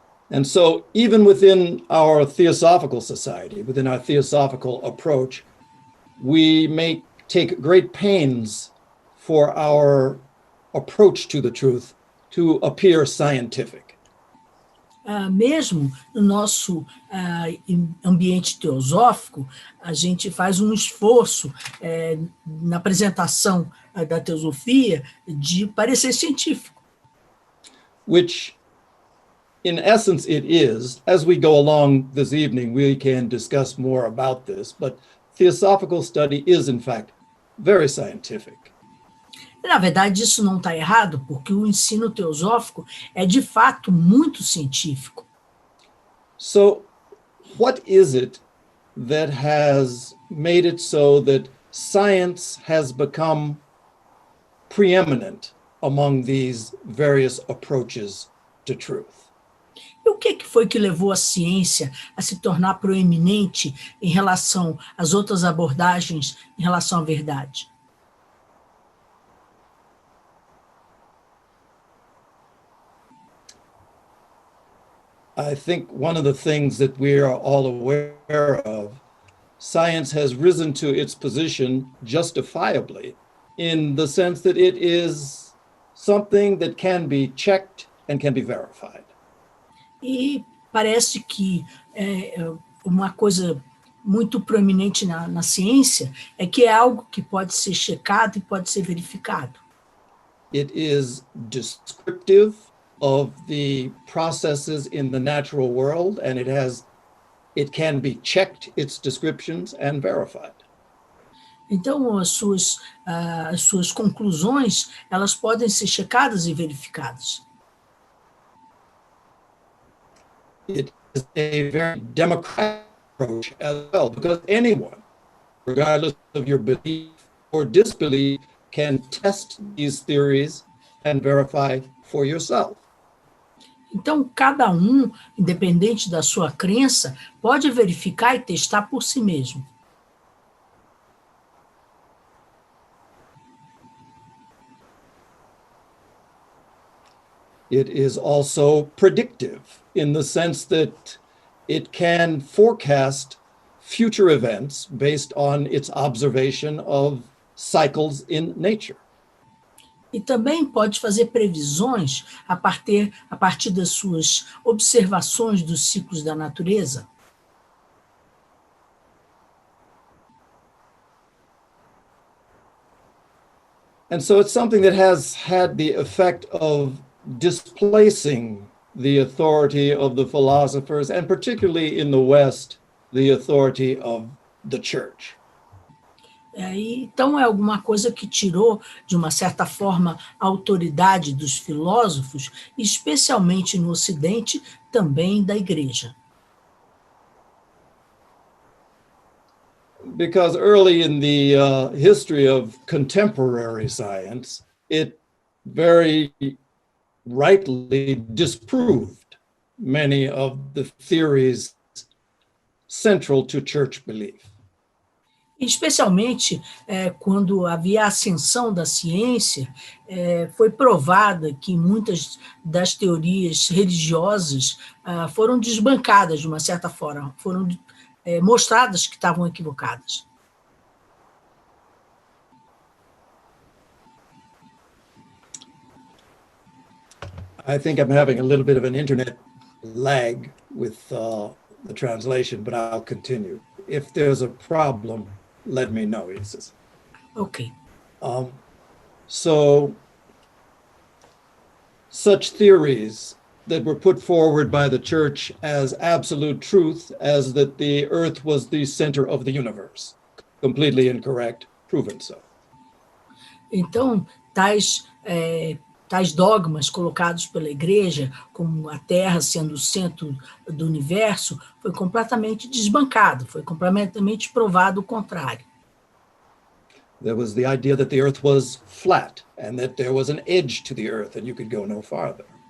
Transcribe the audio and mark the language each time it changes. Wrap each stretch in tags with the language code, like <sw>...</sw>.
<en>And so even within our theosophical society, within our theosophical approach, we may take great pains for our approach to the truth to appear scientific.</en> <pt>Mesmo no nosso ambiente teosófico, a gente faz um esforço na apresentação da teosofia de parecer científico.</pt> <en>Which, in essence, it is. As we go along this evening, we can discuss more about this, but theosophical study is, in fact, very scientific.</en> <pt>Na verdade, isso não está errado, porque o ensino teosófico é, de fato, muito científico.</pt> <en>So, what is it that has made it so that science has become preeminent among these various approaches to truth?</en> <pt>E o que foi que levou a ciência a se tornar proeminente em relação às outras abordagens em relação à verdade?</pt> <en>I think one of the things that we are all aware of, science has risen to its position justifiably in the sense that it is something that can be checked and can be verified.</en> <pt>E parece que uma coisa muito proeminente na ciência é que é algo que pode ser checado e pode ser verificado.</pt> <en>It is descriptive of the processes in the natural world, and it can be checked, its descriptions, and verified.</en> <pt>Então, as suas conclusões, elas podem ser checadas e verificadas.</pt> <en>It is a very democratic approach as well, because anyone, regardless of your belief or disbelief, can test these theories and verify for yourself.</en> <pt>Então, cada um, independente da sua crença, pode verificar e testar por si mesmo.</pt> <en>it is also predictive in the sense that it can forecast future events based on its observation of cycles in nature.</en> <pt>E também pode fazer previsões a partir das suas observações dos ciclos da natureza.</pt> <en>And so it's something that has had the effect of displacing the authority of the philosophers, and particularly in the West, the authority of the church.</en> <pt>Então, é alguma coisa que tirou, de uma certa forma, a autoridade dos filósofos, especialmente no Ocidente, também da Igreja.</pt> <en>Because early in the history of contemporary science, it very rightly disproved many of the theories central to church belief.</en> <pt>Especialmente quando havia a ascensão da ciência, foi provada que muitas das teorias religiosas foram desbancadas de uma certa forma, foram mostradas que estavam equivocadas.</pt> <en>I think I'm having a little bit of an internet lag with the translation, but I'll continue. If there's a problem, let me know, he says. Ok. So such theories that were put forward by the church as absolute truth, as that the earth was the center of the universe, completely incorrect, proven so.</en> <pt>Então, tais dogmas colocados pela Igreja, como a Terra sendo o centro do universo, foi completamente desbancado, foi completamente provado o contrário.</pt> <en>There was the idea that the earth was flat and that there was an edge to the earth and you could go no farther.</en>